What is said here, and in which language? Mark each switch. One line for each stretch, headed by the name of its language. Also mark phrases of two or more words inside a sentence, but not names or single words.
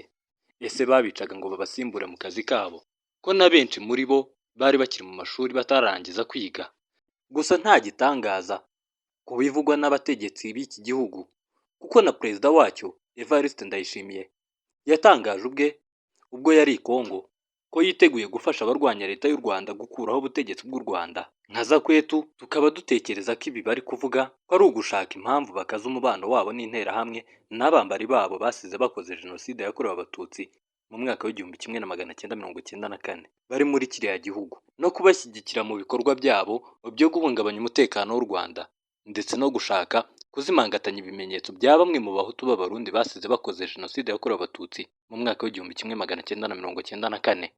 Kinyarwanda: Ese babicaga ngo babasimbure mu kazi kabo? Ko na benshi muri bo bari bakiri mu mashuri batarangiza kwiga. Gusa nta gitangaza ku bivugwa n'abategetsi b'iki gihugu, kuko na perezida wacyo Evariste Ndayishimiye yatangaje ubwo yari i Kongo ko yiteguye gufasha abarwanya leta y'u Rwanda gukuraho ubutegetsi bw'u Rwanda. Nka za Kwetu tukaba dutekereza ko ibi bari kuvuga ko ari ugushaka impamvu bakaza umubano wabo n'interahamwe n'abambari babo basize bakoze jenoside yakorewe abatutsi mu mwaka w'1994 bari muri kiriya gihugu, no kubashyigikira mu bikorwa byabo byo guhungabanya umutekano w'u Rwanda, ndetse no gushaka kuzimangatanya ibimenyetso bya bamwe mu bahutu b'abarundi basize bakoze jenoside yakorewe abatutsi mu mwaka w'1994.